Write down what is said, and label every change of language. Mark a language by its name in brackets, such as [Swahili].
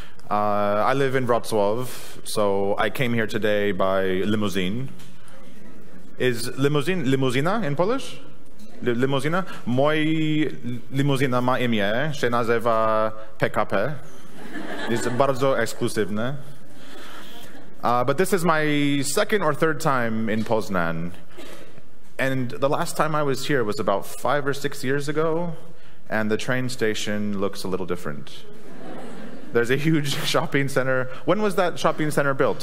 [English] I live in Wrocław, so I came here today by limousine. Is limuzina in Polish? Limuzina? [Polish] Mój limuzina ma imię, się nazywa PKP. Jest bardzo ekskluzywne. [English] But this is my second or third time in Poznan. And the last time I was here was about 5 or 6 years ago, and the train station looks a little different. There's a huge shopping center. When was that shopping center built?